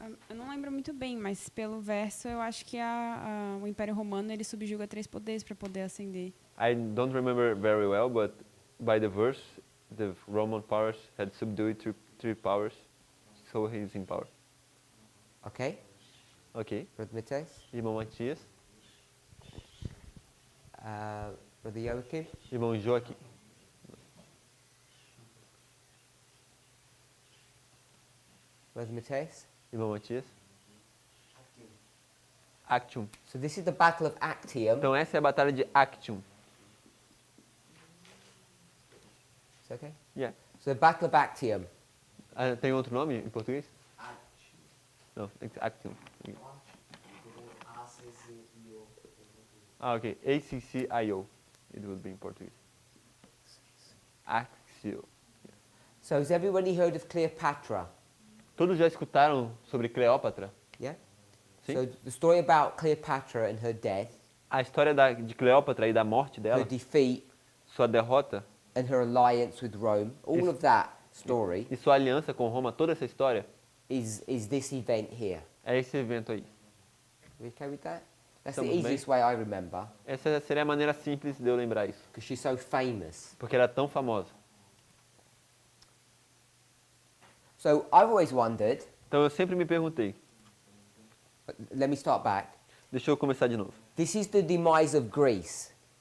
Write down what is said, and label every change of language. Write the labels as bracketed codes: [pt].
[pt] Eu não lembro muito bem, mas pelo verso eu acho que o Império Romano ele subjuga 3 poderes para poder ascender. [en] I don't remember very well, but by the verse, the Roman powers had subdued three powers, so he's in power. Okay. [pt] Ok. [en] Brother Mateus, [pt] Irmão Matias, [en] Brother Joachim, [pt] irmão Joaquim, [en] Brother Mateus. [pt] irmão Matias. [en] Actium. So this is the Battle of Actium. [pt] Então essa é a batalha de Actium. [en] It's okay. Yeah. So the Battle of Actium. [pt] Tem outro nome em português? [en] Não, it's Actium. Ok. ACCIO. It would be in português. Axio. So has everybody heard of Cleopatra? [pt] Todos já escutaram sobre Cleópatra? [en] Yeah? [pt] Sim. [en] So the story about Cleopatra and her death, [pt] A história de Cleópatra e da morte [en] her [pt] dela, [en] defeat, [pt] sua derrota [en] and her alliance with Rome, all of that story [pt] e sua aliança com Roma, toda essa história, [en] is this event here. [pt] é esse evento aí. [en] We okay with that? That's [pt] Estamos [en] the [pt] bem? [en] easiest way I remember, [pt] Essa seria a maneira simples de eu lembrar isso, [en] because she's so famous. [pt] porque ela é tão famosa. [en] So I've always wondered, [pt] Então eu sempre me perguntei, [en] let me start back. [pt] deixa eu começar de novo. [en] This is the demise of Greece.